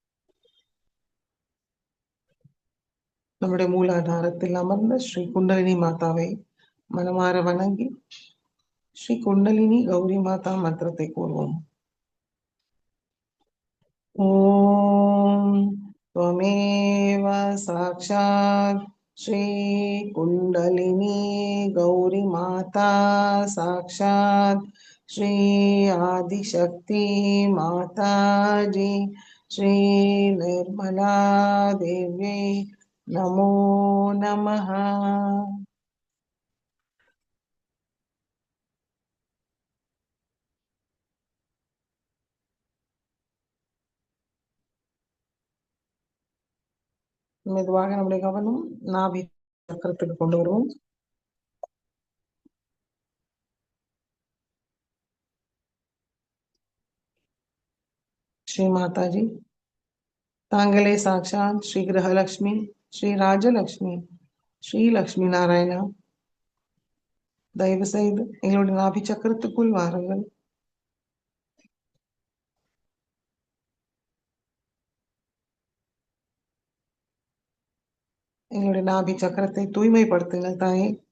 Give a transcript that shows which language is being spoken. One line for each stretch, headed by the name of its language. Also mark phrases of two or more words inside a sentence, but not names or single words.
Tamil: நம்முடைய மூலாதாரத்தில் அமர்ந்த ஸ்ரீ குண்டலினி மாதாவை மனமாற வணங்கி ஸ்ரீ குண்டலினி கௌரி மாதா மந்திரத்தை கூறுவோம்.
Sanskrit: ஓம் त्वमेव साक्षात् श्री कुंडलिनी गौरी माता साक्षात् श्री आदिशक्ति माता जी श्री निर्मला देवी नमो नमः।
Tamil: மெதுவாக நம்முடைய கவனம் நாபி சக்கரத்துக்கு கொண்டு வருவோம்.
Sanskrit: श्री माता जी तांगले साक्षात श्री गृहलक्ष्मी श्री
Tamil: ராஜலக்ஷ்மி ஸ்ரீ லக்ஷ்மி நாராயணா தயவு செய்து எங்களுடைய நாபி சக்கரத்துக்குள் வாருங்கள். எங்களுடைய நாபி சக்கரத்தை தூய்மைப்படுத்துங்கள் தாயே.